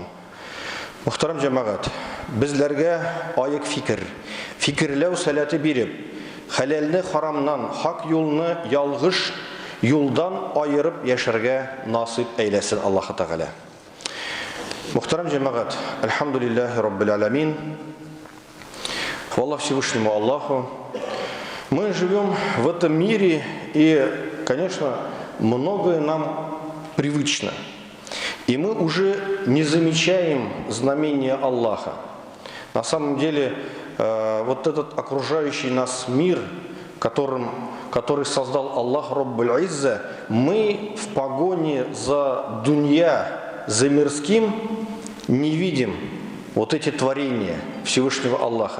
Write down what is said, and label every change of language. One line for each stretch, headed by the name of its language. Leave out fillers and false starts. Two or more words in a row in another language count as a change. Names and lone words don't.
Tatar: Мөхтәрәм җәмәгать, безләргә аек фикерләү сәләте биреп, хәләлне харамнан, хак юлны ялгыш юлдан айырып яшәргә насип әйләсен Аллаһ тааля. Мөхтәрәм җәмәгать,
Arabic: الحمد لله رب العالمين.
Russian: Хвала Всевышнему Аллаху. Мы живем в этом мире, и, конечно, многое нам привычно. И мы уже не замечаем знамения Аллаха. На самом деле, вот этот окружающий нас мир, который создал Аллах
Arabic: رب العزة,
Russian: мы в погоне за дунья, за мирским не видим вот эти творения Всевышнего Аллаха.